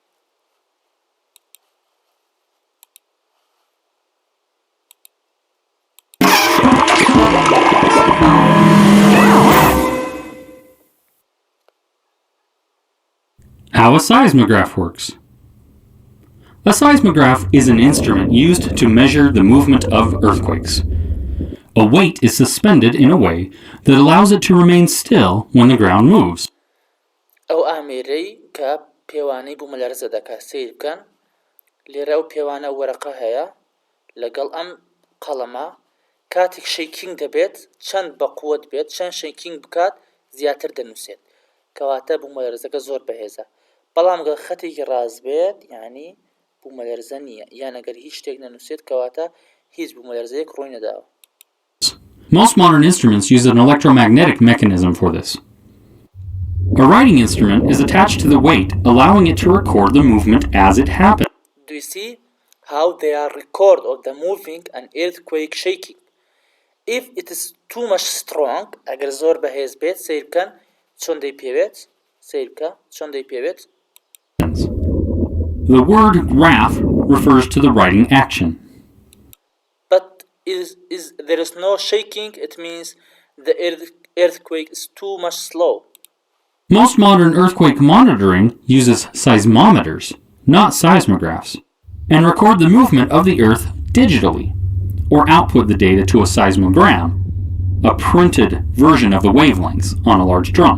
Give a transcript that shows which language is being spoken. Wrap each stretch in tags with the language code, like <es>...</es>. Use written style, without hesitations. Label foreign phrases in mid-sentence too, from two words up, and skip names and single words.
<en>How a seismograph works. A seismograph is an instrument used to measure the movement of earthquakes. A weight is suspended in a way that allows it to remain still when the ground moves.</en> <ckb>ئەو ئامێرەی کە پێوانەی بوومەلەرزە دەکات سیر بکەن لێرە ئەو پێوانە وەرەقە هەیە لەگەڵ ئەم قەڵەمە کاتێک شەیکینگ دەبێت چەند بە قووەت بێت چەند شەیکینگ بکات زیاتر دەنووسێت کەواتە بوومەلەرزەکە زۆر بەهێزە بەڵام گەڵ خەتێکی ڕاست بێت یعنی بوومەلەرزە نییە یان ئەگەر هیچ شتێک نەنووسێت کەواتە هیچ بوومەلەرزەیەک ڕووی نەداوە.</ckb> <en>Most modern instruments use an electromagnetic mechanism for this. A writing instrument is attached to the weight, allowing it to record the movement as it happens. Do you see how they are record of the moving and earthquake shaking? If it is too much strong,</en> <ckb>ئەگەر زۆر بەهێز بێت سیر بکەن چۆن دەیپێوێت سیر بکە چۆن دەیپێوێت.</ckb> <en>The word graph refers to the writing action. But there is no shaking, it means the earthquake is too much slow. Most modern earthquake monitoring uses seismometers, not seismographs, and record the movement of the earth digitally, or output the data to a seismogram, a printed version of the wavelengths on a large drum.</en>